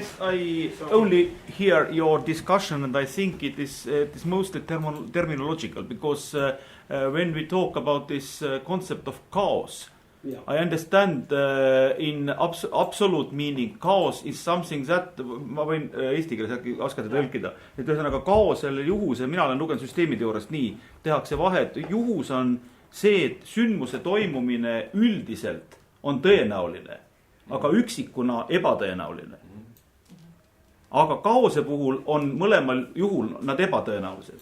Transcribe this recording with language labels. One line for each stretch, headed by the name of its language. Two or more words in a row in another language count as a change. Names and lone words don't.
English: Yes, I only hear your discussion, and I think it is mostly terminological, because when we talk about this concept of chaos, Yeah. I understand in absolute meaning chaos is something that,
Estonian: ma võin eesti keeles äkki oskate tõlkida, et ühesõnaga kaosele juhuse, mina olen lugenud süsteemiteooriast nii, tehakse vahet, juhus on see, et sündmuse toimumine üldiselt on tõenäoline, aga üksikuna ebatõenäoline. Aga kaose puhul on mõlemal juhul nad ebatõenäolised.